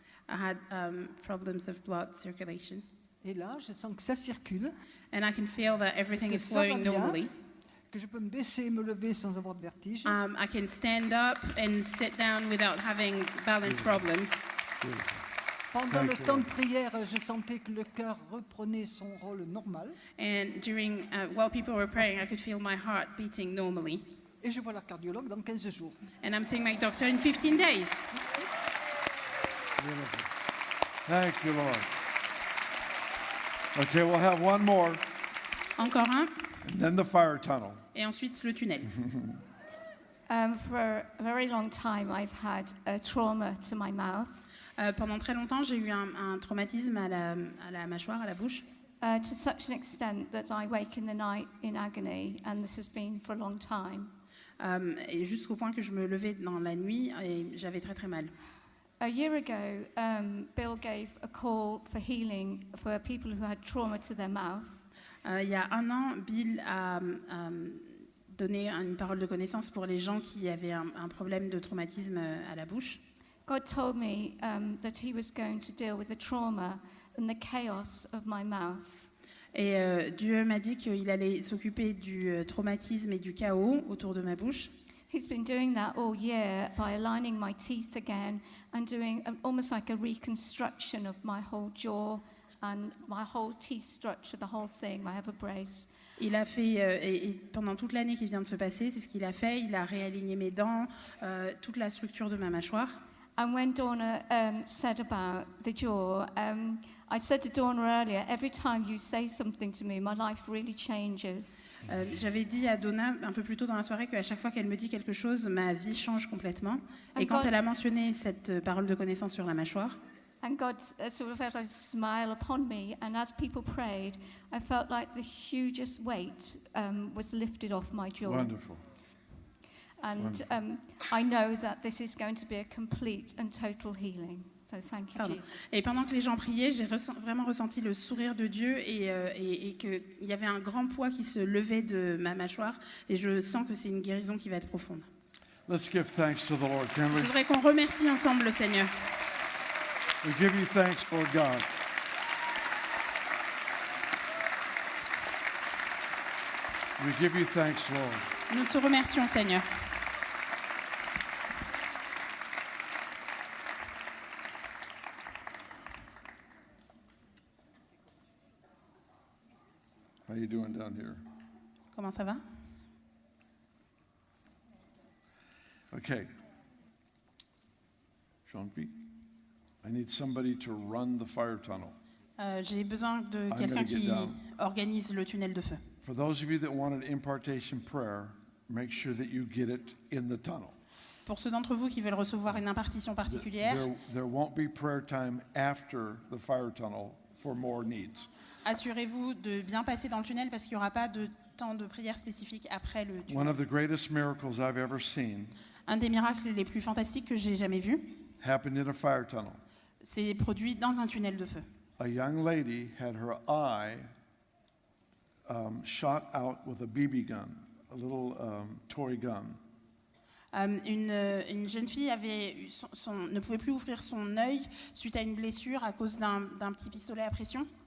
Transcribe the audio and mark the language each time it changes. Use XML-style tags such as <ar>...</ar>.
<en>I had problems of blood circulation.</en> <fr>Et là, je sens que ça circule.</fr> <en>And I can feel that everything</en> <fr>que</fr> <en>is</en> <fr>ça va</fr> <en>flowing</en> <fr>bien,</fr> <en>normally.</en> <fr>que je peux me baisser et me lever sans avoir de vertige.</fr> <en>I can stand up and sit down without having balance problems.</en> <fr>Pendant le temps de prière, je sentais que le cœur reprenait son rôle normal.</fr> <en>And during, while people were praying, I could feel my heart beating normally.</en> <fr>Et je vois la cardiologue dans 15 jours.</fr> <en>And I'm seeing my doctor in 15 days. Beautiful. Thank you, Lord. Okay, we'll have one more,</en> <fr>Encore un,</fr> <en>and then the fire tunnel.</en> <fr>et ensuite le tunnel.</fr> <en>For a very long time, I've had a trauma to my mouth.</en> <fr>Pendant très longtemps, j'ai eu un traumatisme à la mâchoire, à la bouche.</fr> <en>To such an extent that I wake in the night in agony, and this has been for a long time.</en> <fr>Et jusqu'au point que je me levais dans la nuit et j'avais très très mal.</fr> <en>A year ago, Bill gave a call for healing for people who had trauma to their mouth.</en> <fr>Il y a un an, Bill a donné une parole de connaissance pour les gens qui avaient un problème de traumatisme à la bouche.</fr> <en>God told me that he was going to deal with the trauma and the chaos of my mouth.</en> <fr>Et Dieu m'a dit qu'il allait s'occuper du traumatisme et du chaos autour de ma bouche.</fr> <en>He's been doing that all year by aligning my teeth again and doing almost like a reconstruction of my whole jaw and my whole teeth structure, the whole thing. I have a brace.</en> <fr>Il a fait, et pendant toute l'année qui vient de se passer, c'est ce qu'il a fait. Il a réaligné mes dents, toute la structure de ma mâchoire.</fr> <en>And when Donna said about the jaw, I said to Donna earlier, every time you say something to me, my life really changes.</en> <fr>J'avais dit à Donna un peu plus tôt dans la soirée qu'à chaque fois qu'elle me dit quelque chose, ma vie change complètement. Et quand elle a mentionné cette parole de connaissance sur la mâchoire,</fr> <en>And God sort of felt a smile upon me, and as people prayed, I felt like the hugest weight was lifted off my jaw. Wonderful. And I know that this is going to be a complete and total healing. So thank you, Jesus.</en> <fr>Et pendant que les gens priaient, j'ai vraiment ressenti le sourire de Dieu et qu'il y avait un grand poids qui se levait de ma mâchoire. Et je sens que c'est une guérison qui va être profonde.</fr> <en>Let's give thanks to the Lord. Can we?</en> <fr>Je voudrais qu'on remercie ensemble le Seigneur.</fr> <en>We give you thanks, Lord God. We give you thanks, Lord.</en> <fr>Nous te remercions, Seigneur.</fr> <en>How you doing down here?</en> <fr>Comment ça va?</fr> <en>Okay. Jean-Pierre, I need somebody to run the fire tunnel.</en> <fr>J'ai besoin de</fr> <en>I'm</en> <fr>quelqu'un</fr> <en>gonna get</en> <fr>qui</fr> <en>down.</en> <fr>organise le tunnel de feu.</fr> <en>For those of you that wanted impartation prayer, make sure that you get it in the tunnel.</en> <fr>Pour ceux d'entre vous qui veulent recevoir une impartition particulière,</fr> <en>There won't be prayer time after the fire tunnel for more needs.</en> <fr>assurez-vous de bien passer dans le tunnel parce qu'il n'y aura pas de temps de prière spécifique après le</fr> <en>One</en> <fr>tunnel.</fr> <en>of the greatest miracles I've ever seen</en> <fr>Un des miracles les plus fantastiques que j'ai jamais vus,</fr> <en>happened in a fire tunnel.</en> <fr>c'est produit dans un tunnel de feu.</fr> <en>A young lady had her eye shot out with a BB gun, a little toy gun.</en> <fr>Une jeune fille ne pouvait plus ouvrir son œil suite à une blessure à cause d'un petit pistolet à pression.</fr>